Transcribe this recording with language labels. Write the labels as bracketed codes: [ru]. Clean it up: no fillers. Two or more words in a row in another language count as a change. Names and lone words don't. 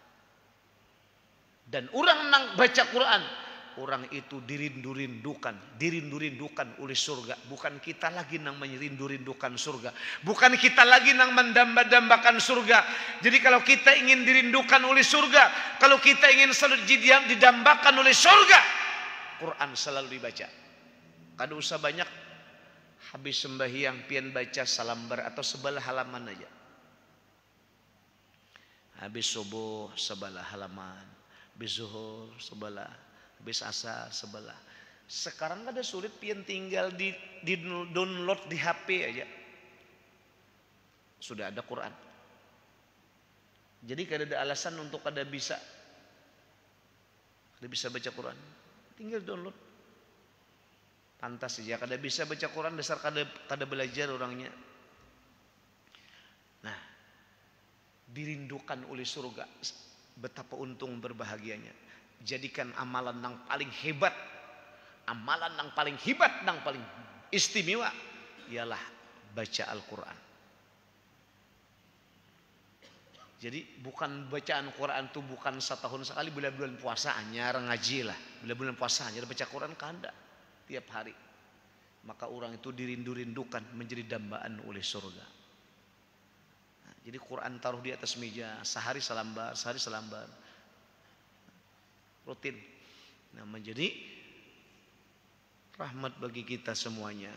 [bjn] Dan orang nang baca Quran, orang itu dirindu-rindukan oleh surga. Bukan kita lagi nang merindu-rindukan surga, bukan kita lagi nang mendamba-dambakan surga. [id] Jadi kalau kita ingin dirindukan oleh surga, kalau kita ingin selalu didambakan oleh surga, Quran selalu dibaca. [bjn] Kada usah banyak, habis sembahyang pian baca salambar atau sebelah halaman aja. Habis subuh sebelah halaman, habis zuhur sebelah, habis asar sebelah. Sekarang kada sulit, pian tinggal di download di HP aja, sudah ada Quran. Jadi kada ada alasan untuk kada bisa baca Quran, tinggal download. Pantas saja kada bisa baca Quran, dasar kada belajar orangnya. Nah, [id] dirindukan oleh surga, betapa untung berbahagianya. Jadikan amalan yang paling hebat, amalan yang paling hebat, yang paling istimewa ialah baca Al-Quran. [bjn] Jadi bukan bacaan Quran itu bukan setahun sekali, bulan-bulan puasa anyar ngaji lah, bulan-bulan puasa anyar baca Quran kanda tiap hari. [id] Maka orang itu dirindu-rindukan, menjadi dambaan oleh surga. Nah, jadi Quran taruh di atas meja, sehari selambar rutin. Nah, menjadi rahmat bagi kita semuanya.